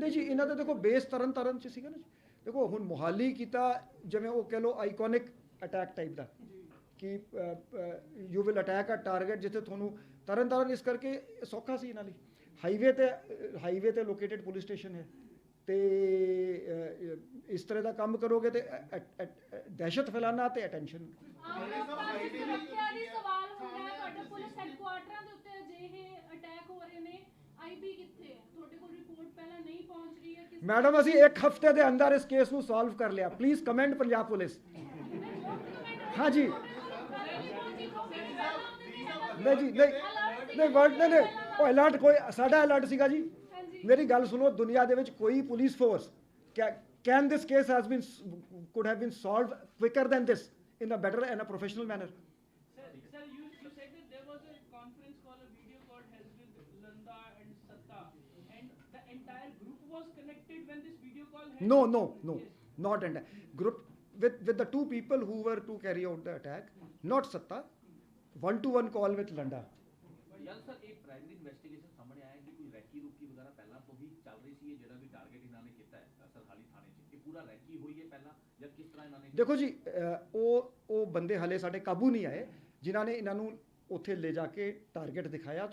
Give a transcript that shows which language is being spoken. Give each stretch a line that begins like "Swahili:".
Punjabi: ਨਹੀਂ ਜੀ ਇਹਨਾਂ ਦਾ ਦੇਖੋ ਬੇਸ ਤਰਨਤਾਰਨ 'ਚ ਸੀਗਾ ਨਾ ਜੀ। ਦੇਖੋ ਹੁਣ ਮੁਹਾਲੀ ਕੀਤਾ ਜਿਵੇਂ ਉਹ ਕਹਿ ਲਓ ਆਈਕੋਨਿਕ ਅਟੈਕ ਟਾਈਪ ਦਾ ਕਿ
English: you will attack a target,
Punjabi: ਜਿੱਥੇ ਤੁਹਾਨੂੰ ਤਰਨਤਾਰਨ ਇਸ ਕਰਕੇ ਸੌਖਾ ਸੀ ਇਹਨਾਂ ਲਈ ਹਾਈਵੇ ਤੇ ਲੋਕੇਟਡ ਪੁਲਿਸ ਸਟੇਸ਼ਨ ਹੈ ਤੇ ਇਸ ਤਰ੍ਹਾਂ ਦਾ ਕੰਮ ਕਰੋਗੇ ਤੇ ਦਹਿਸ਼ਤ ਫੈਲਾਣਾ ਤੇ ਅਟੈਂਸ਼ਨ। ਆਮ ਲੋਕਾਂ ਦੀ ਸੁਰੱਖਿਆ ਲਈ ਸਵਾਲ ਹੁੰਦਾ ਹੈ, ਤੁਹਾਡੇ ਪੁਲਿਸ ਹੈਡਕੁਆਰਟਰਾਂ ਦੇ ਉੱਤੇ ਅਜਿਹੇ ਅਟੈਕ ਹੋ ਰਹੇ ਨੇ, ਆਈਬੀ ਕਿੱਥੇ ਹੈ? ਤੁਹਾਡੇ ਕੋਲ ਰਿਪੋਰਟ ਪਹਿਲਾਂ ਨਹੀਂ ਪਹੁੰਚ ਰਹੀ ਹੈ? ਮੈਡਮ ਅਸੀਂ 1 ਹਫ਼ਤੇ ਦੇ ਅੰਦਰ ਇਸ ਕੇਸ ਨੂੰ ਸੋਲਵ ਕਰ ਲਿਆ। Please comment Punjab police. हाँ जी नहीं जी नहीं वर्ड नहीं ਉਹ ਅਲਰਟ ਕੋਈ ਸਾਡਾ ਅਲਰਟ ਸੀਗਾ ਜੀ। ਮੇਰੀ ਗੱਲ ਸੁਣੋ, ਦੁਨੀਆ ਦੇ ਵਿੱਚ ਕੋਈ police force
English: Can this case has been could have been solved quicker than this in a better and a professional manner. Sir, you said that there was a conference call, a video call held with Landa and Satta, and the entire group was connected when this video call happened? No, not entire group with the 2 people who were to carry out the attack, not Satta, 1-to-1 call with Landa.
Punjabi: ਯਾਰ sir ਇੱਕ primary investigation ਸਾਹਮਣੇ ਆਇਆ ਕਿ ਕੋਈ recce ਰੁਕੀ ਵਗੈਰਾ ਪਹਿਲਾਂ ਤੋਂ ਵੀ ਚੱਲ ਰਹੀ ਸੀ। ਇਹ ਜਿਹੜਾ ਵੀ ਟਾਰਗੇਟ ਇਹਨਾਂ ਨੇ ਕੀਤਾ ਹੈ ਸਰਹਾਲੀ ਥਾਣੇ 'ਚ, ਇਹ ਪੂਰਾ ਰੈਕੀ ਹੋਈ ਹੈ ਪਹਿਲਾਂ ਜਾਂ ਕਿਸ ਤਰ੍ਹਾਂ ਇਹਨਾਂ ਨੇ? ਦੇਖੋ ਜੀ ਉਹ ਬੰਦੇ ਹਲੇ ਸਾਡੇ ਕਾਬੂ ਨਹੀਂ ਆਏ ਜਿਨ੍ਹਾਂ ਨੇ ਇਹਨਾਂ ਨੂੰ ਉੱਥੇ ਲੈ ਜਾ ਕੇ ਟਾਰਗੇਟ ਦਿਖਾਇਆ।